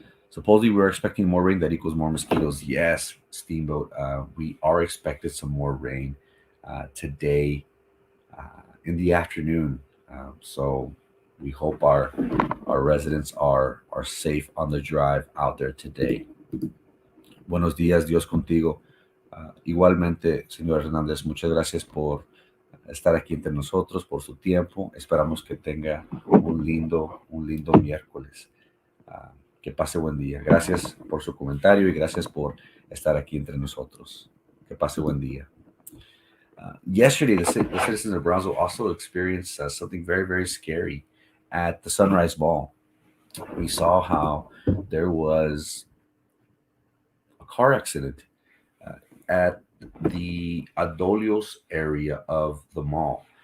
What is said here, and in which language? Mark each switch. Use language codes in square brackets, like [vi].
[en] Supposedly, we're expecting more rain that equals more mosquitoes. Yes, Steamboat, we are expected some more rain today in the afternoon. So we hope our residents are safe on the drive out there today. [es] Buenos días, Dios contigo. Igualmente, señor Hernández, muchas gracias por estar aquí entre nosotros, por su tiempo. Esperamos que tenga un lindo miércoles. Ah, que pase buen día. Gracias por su comentario y gracias por estar aquí entre nosotros. Que pase buen día. [en] Yesterday, the citizens of Brownsville also experienced something very, very scary at the Sunrise Ball. We saw how there was a car accident at the Adolios area of the mall.